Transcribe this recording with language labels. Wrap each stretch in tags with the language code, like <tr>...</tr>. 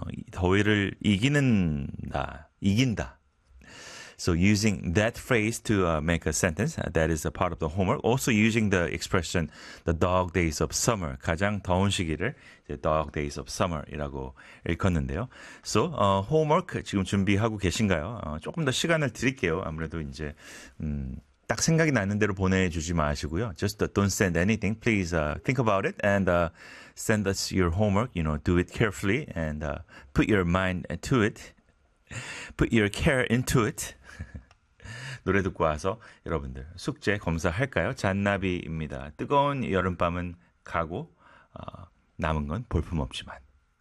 <ko>더위를 이기는다, 이긴다.</ko> <en>So using that phrase to make a sentence, that is a part of the homework. Also using the expression, the dog days of summer.</en> <ko>가장 더운 시기를 이제</ko> <en>dog days of summer</en> <ko>이라고 읽었는데요.</ko> <en>So homework</en> <ko>지금 준비하고 계신가요? 조금 더 시간을 드릴게요. 아무래도 이제 딱 생각이 나는 대로 보내주지 마시고요.</ko> <en>Just don't send anything. Please think about it and send us your homework. You know, do it carefully and put your mind to it. Put your care into it.</en> <ko>노래 듣고 와서 여러분들 숙제 검사할까요? 잔나비입니다. 뜨거운 여름밤은 가고 남은 건 볼품없지만.</ko>